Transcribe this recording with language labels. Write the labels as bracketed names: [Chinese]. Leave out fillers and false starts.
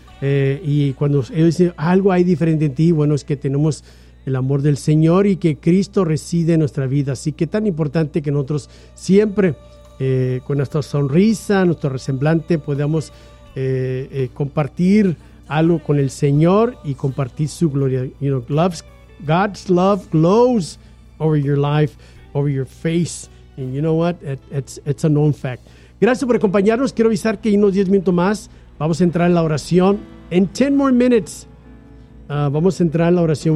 [Spanish] Y cuando ellos dicen algo hay diferente en ti, bueno, es que tenemos el amor del Señor y que Cristo reside en nuestra vida. Así que tan importante que nosotros siempre, con nuestra sonrisa, nuestro resemblante, podamos compartir algo con el Señor y compartir su gloria. [English] You know, God's love glows over your life, over your face. And you know what? It's a known fact. [Spanish] Gracias por acompañarnos. Quiero avisar que unos 10 minutos más vamos a entrar en la oración. [English] In 10 more minutes, [Spanish] vamos a entrar en la oración.